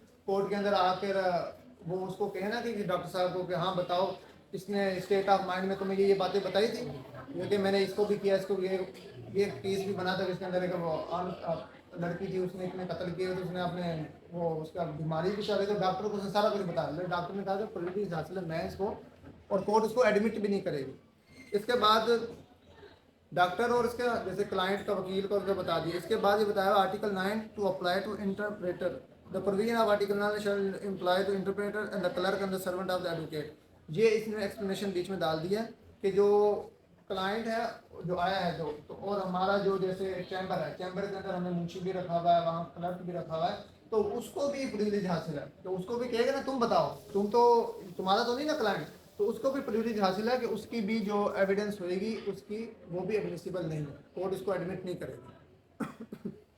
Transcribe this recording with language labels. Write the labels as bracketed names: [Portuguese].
[Urdu] Court کے اندر آ کر وہ اس کو کہنا کہ ڈاکٹر صاحب کو کہ ہاں بتاؤ اس نے اسٹیٹ آف مائنڈ میں تمہیں یہ باتیں بتائی تھی، کیونکہ میں نے اس کو بھی کیا، اس کو یہ کیس بھی بنا تھا کہ اس کے اندر ایک لڑکی تھی، اس نے اتنے قتل کیے تو اس نے اپنے وہ اس کا بیماری بھی چل رہی تو ڈاکٹر کو سارا کچھ بتا دیا. ڈاکٹر نے کہا کہ پریویلیج حاصل ہے میں اس کو، اور کورٹ اس کو ایڈمٹ بھی نہیں کرے گی. اس کے بعد ڈاکٹر اور اس کے جیسے کلائنٹ کا وکیل کو بتا دیا. اس کے بعد یہ بتایا [English] Article 9 to apply to interpreter the provision of article 9 shall employ to interpreter and the clerk and the servant of the advocate. [Urdu] یہ اس نے ایکسپلینیشن بیچ میں ڈال دی ہے کہ جو کلائنٹ ہے جو آیا ہے تو اور ہمارا جو جیسے چیمبر ہے، چیمبر کے اندر ہم نے منشی بھی رکھا ہوا ہے، وہاں کلرک بھی رکھا ہوا ہے، تو اس کو بھی پریویلیج حاصل ہے. تو اس کو بھی کہے گا نا تم بتاؤ، تم تو تمہارا تو نہیں نا کلائنٹ، تو اس کو بھی پریویلیج حاصل ہے کہ اس کی بھی جو ایویڈنس ہوئے گی اس کی وہ بھی ایڈمیسیبل نہیں ہے، کورٹ اس کو ایڈمٹ نہیں کرے گی.